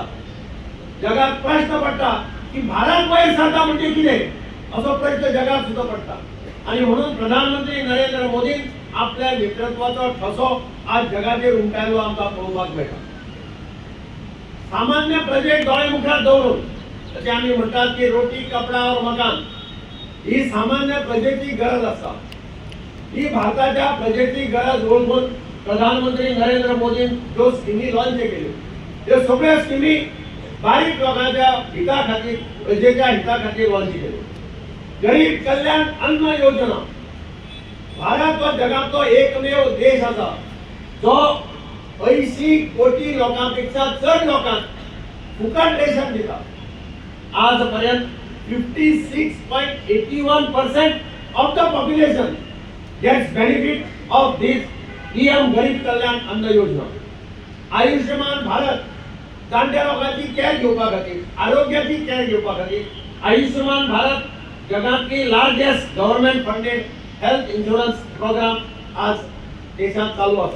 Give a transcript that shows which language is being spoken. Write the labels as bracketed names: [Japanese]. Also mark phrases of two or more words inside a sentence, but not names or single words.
[Konkani] जगात प्रश्न पडटा की भारत वयर सरता म्हणजे कितें, असो प्रश्न जगात सुद्धा पडटा. आणि म्हणून प्रधानमंत्री नरेंद्र मोदी आपल्या नेतृत्वाचो ठसो आज जगाचेर उमटायलो आमकां पळोवपाक मेळटा. सामान्य प्रजेक दोळे मुखार दवरून, जशें आमी म्हणटात की [Hindi] रोटी कपडा और मकान, [Konkani] ही सामान्य प्रजेची गरज आसा. ही भारताच्या प्रजेची गरज ओळखून प्रधानमंत्री नरेंद्र मोदीन ज्यो स्किमी लॉन्च केल्यो, त्यो सगळ्यो स्किमी बारीक लोकांच्या हिता खातीर, प्रजेच्या हिता खातीर लॉन्च केल्यो. गरीब कल्याण अन्न योजना, भारत हो जगातलो एकमेव देश आसा जो 80 कोटी लोकांपेक्षा चड लोकांक फुकट रेशन दिता. [English] आजपर्यंत 56.81% of the population gets benefit of this PM गरीब कल्याण अन्न योजना. [Konkani] आयुष्यमान भारत, जाणट्या लोकांची कॅर घेवपा खातीर, आरोग्याची कॅर घेवपा खातीर आयुष्यमान भारत जगातली [English] largest government funded health insurance program [Konkani] आज देशात चालू आसा.